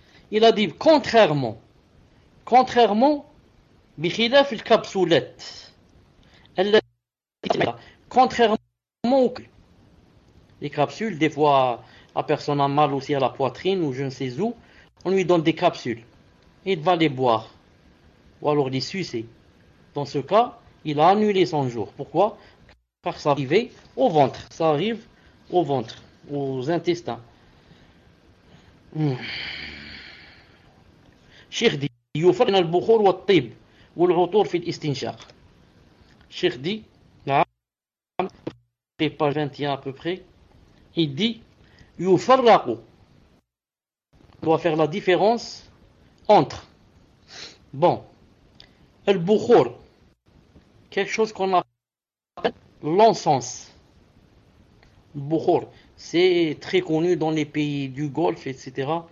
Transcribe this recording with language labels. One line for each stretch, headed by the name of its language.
French: Il a dit contrairement bikhilaf al capsulette, contrairement aux capsules, des fois la personne a mal aussi à la poitrine ou je ne sais où, on lui donne des capsules. Il va les boire ou alors les sucer. Dans ce cas, il a annulé son jour. Pourquoi? Car ça arrivait au ventre. Ça arrive au ventre, aux intestins. Cheikh dit,
Arabic: يفرن البخور والطيب والعطور في الاستنشاق.
French: Cheikh dit, page 21 à peu près, il dit, يفرق. Doit faire la différence entre. Bon. البخور. Quelque chose qu'on appelle l'encens. Bukhur, c'est très connu dans les pays du Golfe, etc.